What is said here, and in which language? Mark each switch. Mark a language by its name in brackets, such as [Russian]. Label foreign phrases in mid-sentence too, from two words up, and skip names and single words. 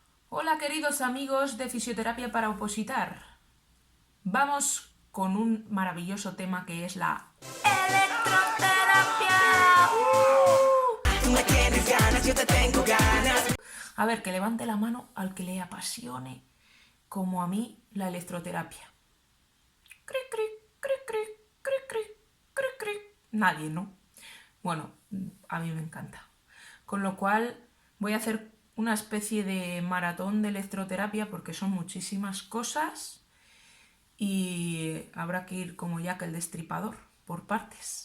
[Spanish] Hola queridos amigos de Fisioterapia para Opositar. Vamos con un maravilloso tema que es la electroterapia. Tú me tienes ganas, yo te tengo ganas. A ver, que levante la mano al que le apasione, como a mí, la electroterapia. Cric, cric, cric, cric, cric, cric, cric, cric. Nadie, ¿no? Bueno, a mí me encanta. Con lo cual voy a hacer una especie de maratón de electroterapia porque son muchísimas cosas y habrá que ir como Jack el Destripador, por partes.